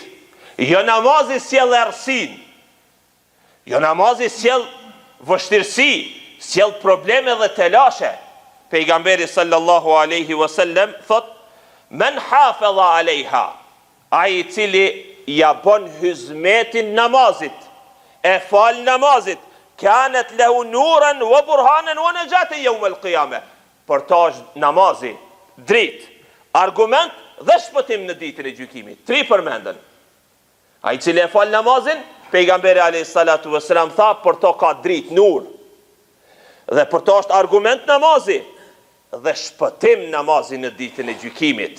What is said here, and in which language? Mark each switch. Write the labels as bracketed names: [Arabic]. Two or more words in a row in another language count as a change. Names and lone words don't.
[Albanian] Jo namazi sjell errësin. Jo namazi sjell vështirësi, sjell probleme dhe telashe. Pejgamberi [Arabic] صلى الله عليه وسلم [Albanian] thot: [Arabic] "من حافظ عليها", [Albanian] ai i cili ja bën hizmetin namazit, e fal namazit, [Arabic] كانت له نورا وبرهانا ونجاة يوم القيامة. [Albanian] Për ta është namazi dritë, argument dhe shpëtim në ditën e gjykimit. 3 përmendën. Ai i cili e fal namazin, pejgamberi [Arabic] عليه الصلاة والسلام [Albanian] tha, për to ka dritë, nur. Dhe për to është argument namazi dhe shpëtim namazi në ditën e gjykimit.